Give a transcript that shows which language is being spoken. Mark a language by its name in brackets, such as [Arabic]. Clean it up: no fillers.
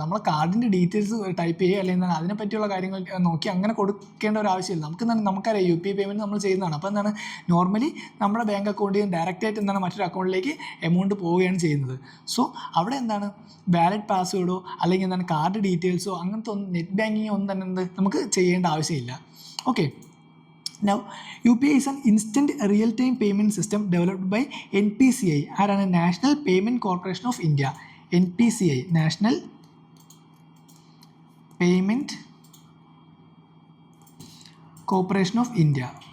[Malayalam] നമ്മൾ കാർഡിൻ്റെ details type ചെയ്യുക അല്ലെങ്കിൽ അതിനെ പറ്റിയുള്ള കാര്യങ്ങൾ നോക്കി അങ്ങനെ കൊടുക്കേണ്ട ഒരു ആവശ്യമില്ല. നമുക്കറിയാം UPI പേയ്മെൻറ്റ് നമ്മൾ ചെയ്യുന്നതാണ്. അപ്പോൾ എന്താണ് നോർമലി നമ്മുടെ ബാങ്ക് അക്കൗണ്ടിൽ നിന്ന് ഡയറക്റ്റായിട്ട് എന്താണ് മറ്റൊരു അക്കൗണ്ടിലേക്ക് എമൗണ്ട് പോവുകയാണ് ചെയ്യുന്നത്. സോ അവിടെ എന്താണ് വാലിഡ് പാസ്വേഡോ അല്ലെങ്കിൽ എന്താണ് കാർഡ് ഡീറ്റെയിൽസോ അങ്ങനത്തെ ഒന്നും നെറ്റ് ബാങ്കിങ്ങോ ഒന്നും തന്നെ നമുക്ക് ചെയ്യേണ്ട ആവശ്യമില്ല. Okay. [English] Now, UPI is an instant real-time payment system developed by NPCI, ആരാണ്? National payment corporation of India. NPCI, national payment corporation of India.